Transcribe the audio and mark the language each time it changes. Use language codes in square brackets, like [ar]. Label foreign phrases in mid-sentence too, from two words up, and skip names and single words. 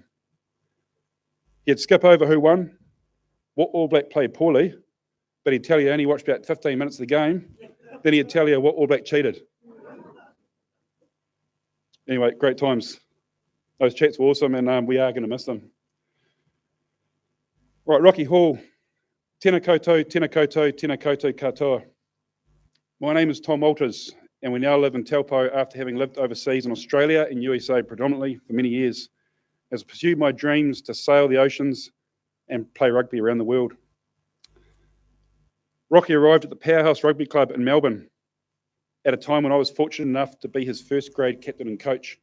[en] He'd skip over who won, what All Black played poorly, but he'd tell you he only watched about 15 minutes of the game. Then he'd tell you what All Black cheated. Anyway, great times. Those chats were awesome, and we are going to miss them. Right, Rocky Hall. [mi] Tēnā koutou, tēnā koutou, tēnā koutou katoa. [en] My name is Tom Walters, and we now live in Taupo after having lived overseas in Australia and USA predominantly for many years, as I pursued my dreams to sail the oceans and play rugby around the world. Rocky arrived at the Powerhouse Rugby Club in Melbourne at a time when I was fortunate enough to be his first grade captain and coach.